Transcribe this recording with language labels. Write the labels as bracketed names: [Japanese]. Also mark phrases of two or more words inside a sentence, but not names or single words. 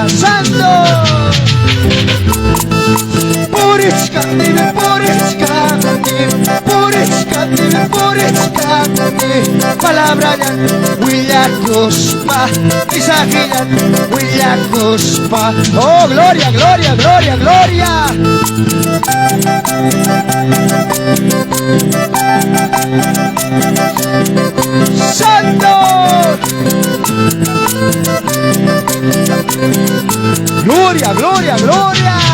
[Spanish] Santo. [Quechua] Purichkani, purichkani, purichkani, purichkani. Palabra yan, willakuspa. Mensaje yan, willakuspa. [Spanish] Oh, gloria, gloria, gloria, gloria. Santo. Gloria, gloria, gloria.